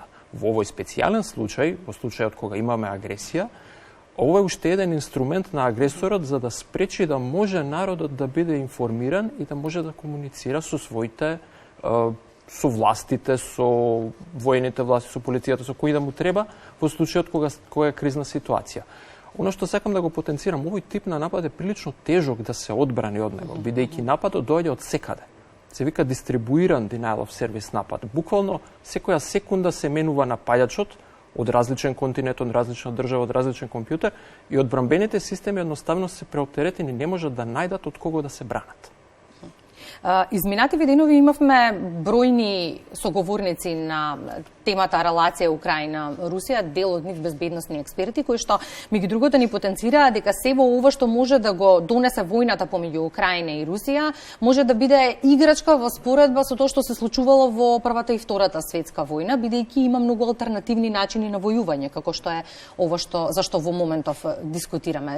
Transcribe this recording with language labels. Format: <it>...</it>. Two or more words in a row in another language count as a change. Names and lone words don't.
<mk>Во овој специјален случај, во случајот кога имаме агресија, ова е уште еден инструмент на агресорот за да спречи да може народот да биде информиран и да може да комуницира со своите, со властите, со војните власти, со полицијата, со кои да му треба, во случајот кога е кризна ситуација. Оно што сакам да го потенцирам, овој тип на напад е прилично тежок да се одбрани од него, бидејќи нападот доаѓа од секаде. Се вика дистрибуиран</mk> <en>denial of service</en> <mk>напад. Буквално секоја секунда се менува напаѓачот од различен континент, од различна држава, од различен компјутер и одбранбените системи едноставно се преоптеретени, не можат да најдат од кого да се бранат. Изминативи денови имавме бројни соговорници на темата релација Украина-Русија, дел од нив безбедносни експерти, кои што меѓу другото ни потенцираа дека се во ова што може да го донесе војната помеѓу Украина и Русија, може да биде играчка во споредба со тоа што се случувало во Првата и Втората светска војна, бидејќи има многу алтернативни начини на војување, како што е ова зашто во моментов дискутираме.</mk>